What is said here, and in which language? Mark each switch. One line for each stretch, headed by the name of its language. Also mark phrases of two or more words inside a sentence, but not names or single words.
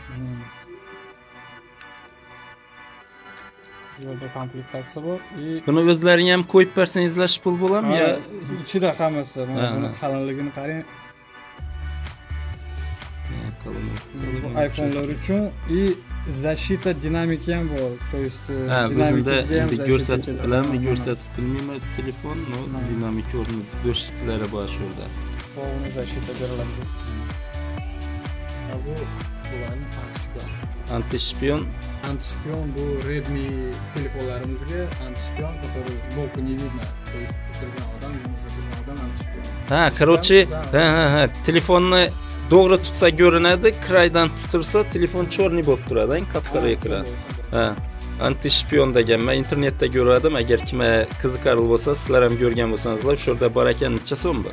Uzbek: Yo'lda komplektatsiya bor. Buni o'zlaring ham qo'yib bersangizlar pul bo'ladimi yo? Ichida hammasi. Buni qalinligini qarang. iPhone'lar uchun и защита dinamiki ham bor.
Russian: То есть
Uzbek: dinamikda ko'rsatib bilaman, ko'rsatib bilmayman telefon, no dinamik o'rni bo'shliklari bor shu yerda.
Russian: Полный защита
Uzbek: beriladi. Bu bularning anti-shpion. Anti-shpion bu Redmi telefonlarimizga anti-shpion,
Russian: который сбоку не видно. То есть
Uzbek: turgan odam, yuzda turgan odam anti-shpion. Короче, telefonni to'g'ri tutsa ko'rinadi, kraydan tutilsa telefon chorniy bo'lib turadi, qap-qora ekran. Ha. Anti-shpion degan men internetda ko'rdim. Agar kimga qiziqarli bo'lsa, sizlar ham ko'rgan bo'lsangizlar, shu yerda bor ekan, necha so'm bu?